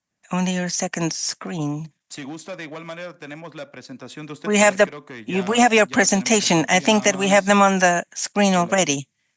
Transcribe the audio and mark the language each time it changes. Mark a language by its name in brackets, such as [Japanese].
[English] Only your second screen. [Spanish] Si gusta, de igual manera tenemos la presentación de usted. [English] We have your presentation. I think that we have them on the screen already.